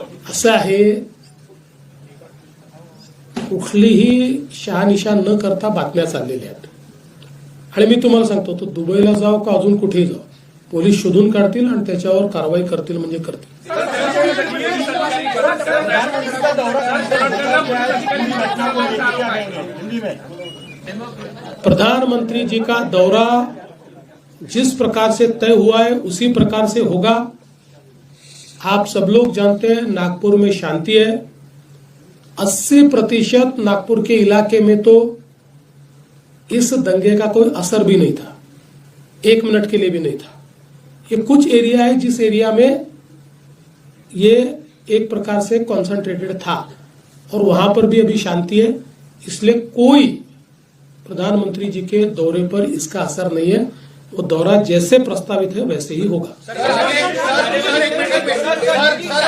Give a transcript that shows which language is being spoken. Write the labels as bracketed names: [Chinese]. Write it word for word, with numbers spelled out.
[Marathi] असं आहे, कुठलीही शहानिशा न करता बातम्या चाललेल्या आहेत. आणि मी तुम्हाला सांगतो, तो दुबईला जाओ का अजून कुठेही जाओ, पोलीस शोधून काढतील आणि त्याच्यावर कारवाई करतील म्हणजे करतील. [Hindi] प्रधानमंत्री जी का दौरा जिस प्रकार से तय हुआ है उसी प्रकार से होगा. आप सब लोग जानते हैं नागपुर में शांति है. अस्सी प्रतिशत नागपुर के इलाके में तो इस दंगे का कोई असर भी नहीं था, एक मिनट के लिए भी नहीं था. ये कुछ एरिया है जिस एरिया में ये एक प्रकार से कॉन्सेंट्रेटेड था और वहां पर भी अभी शांति है. इसलिए कोई प्रधानमंत्री जी के दौरे पर इसका असर नहीं है. वो दौरा जैसे प्रस्तावित है वैसे ही होगा. Sir, sir, sir, sir, sir, sir, sir, sir, sir, sir,